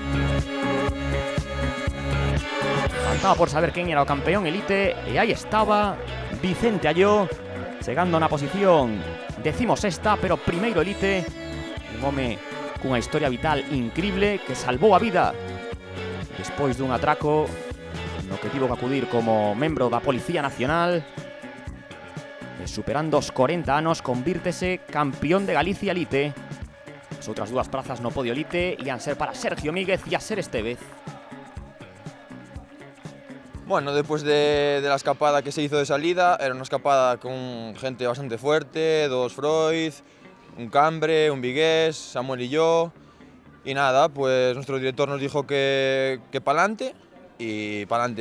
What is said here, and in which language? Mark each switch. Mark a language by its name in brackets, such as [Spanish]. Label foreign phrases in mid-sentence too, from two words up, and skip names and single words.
[Galician] Faltaba por saber quen era o campeón elite, e aí estaba Vicente Alló, chegando na posición 16ª, pero primeiro elite, un home cunha historia vital increíble que salvou a vida despois dun atraco no que tivo que acudir como membro da Policía Nacional, e superando os 40 anos convírtese campeón de Galicia elite. As outras dúas prazas no podio elite ian ser para Sergio Míguez e Aser Estevez. [Spanish] Bueno, después de la escapada que se hizo de salida, era una escapada con gente bastante fuerte, dos Freud, un Cambre, un Vigués, Samuel y yo. Y nada, pues nuestro director nos dijo que pa'lante, y pa'lante.